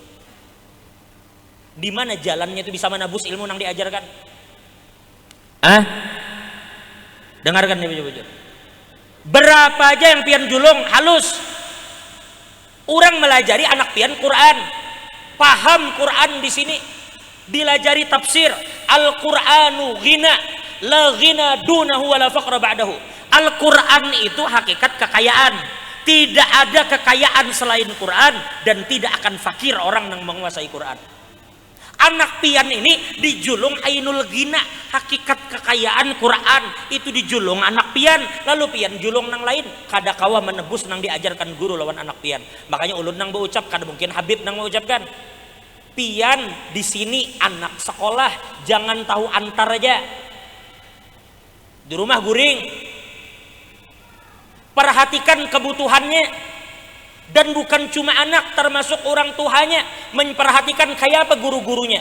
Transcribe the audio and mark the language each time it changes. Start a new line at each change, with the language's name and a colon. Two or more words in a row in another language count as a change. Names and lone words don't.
Indonesian: Di mana jalannya itu bisa menebus ilmu
Banjar: nang diajarkan? Dengarkan nih bujur-bujur. Berapa aja yang pian julung halus. Orang melajari anak pian Quran, paham Quran di sini, dilajari tafsir.
Arabic: القرآن غنى لا غنى دونه ولا فقر بعده.
Indonesian: Al-Quran itu hakikat kekayaan. Tidak ada kekayaan selain Quran dan tidak akan fakir orang yang menguasai Quran.
Banjar: Anak pian ini dijulung
Arabic: عين الغنى,
Banjar: hakikat kekayaan Quran itu dijulung anak pian, lalu pian julung nang lain kada kawa menebus nang diajarkan guru lawan anak pian. Makanya ulun nang berucap kada mungkin Habib nang mengucapkan.
Indonesian: Pian di sini anak sekolah, jangan tahu antar aja. Di rumah guring. Perhatikan kebutuhannya. Dan bukan cuma anak, termasuk orang tuanya memperhatikan kayak apa guru-gurunya.